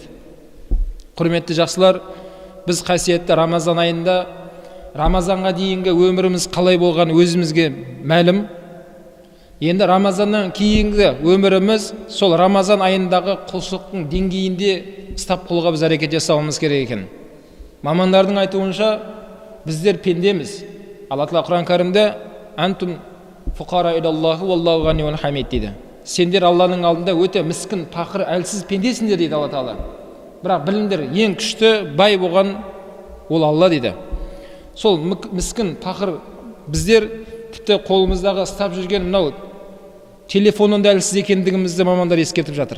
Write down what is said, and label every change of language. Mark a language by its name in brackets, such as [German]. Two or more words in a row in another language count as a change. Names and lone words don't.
[Kazakh] Құрметті жақсылар, біз қасиетті Рамазан айында Рамазанға дейінгі өміріміз қалай болған өзімізге мәлім. Енді Рамазаннан кейінгі өміріміз сол Рамазан айындағы құлшылықтың деңгейінде ұстап қолға біз әрекет жасауымыз керек екен. Мамандардың айтуынша біздер пендеміз. Алла тағала Құран кәрімде [Arabic] «أنتم الفقراء إلى الله والله الغني الحميد» [Kazakh] дейді. Сендер Алланың алдында өте міскін, пақыр, әлсіз пендесіңдер дейді Алла тағала. Бірақ біліңдер, ең күшті бай болған ол Алла дейді. Сол міскін, пақыр біздер тіпті қолымыздағы ұстап жүрген мынау телефонның да әлсіз екендігімізді мамандар ескертіп жатыр.